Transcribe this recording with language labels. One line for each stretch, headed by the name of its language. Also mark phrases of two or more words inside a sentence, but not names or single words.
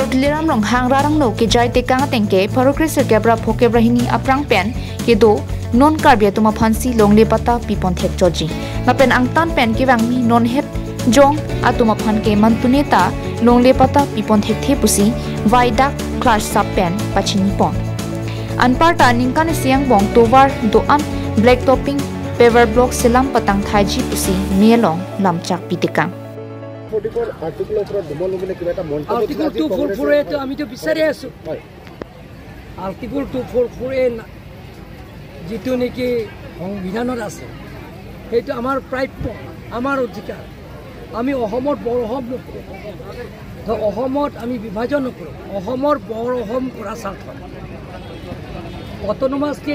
Karbi: Liram Ronghang Rarang no ke jai te kang tengke Farokri Serkebra Phokebra hini aprang pen ke do non karbia tuma phansi longle pata pipon thek choji mapen angtan pen ke wangmi non het jong atuma phan ke mantuneta longle pata pipon thek the pusi vaida clash sub pen pachini pon anparta ningkan siang bong tovar do am
English: black topping paver block
Karbi: selam patang thaiji pusi melong lamchak pitikang
Assamese: Article 244 আমি তো বিচাৰি আছো Article 244 যেটো নেকি সংবিধানত আছে সেইটো আমাৰ প্ৰাপ্য আমাৰ অধিকাৰ আমি অসমৰ বৰহম নকৰো তো অসমত আমি বিভাজন নকৰো অসমৰ বৰহম কৰা স্বাৰ্থ
English: autonomous state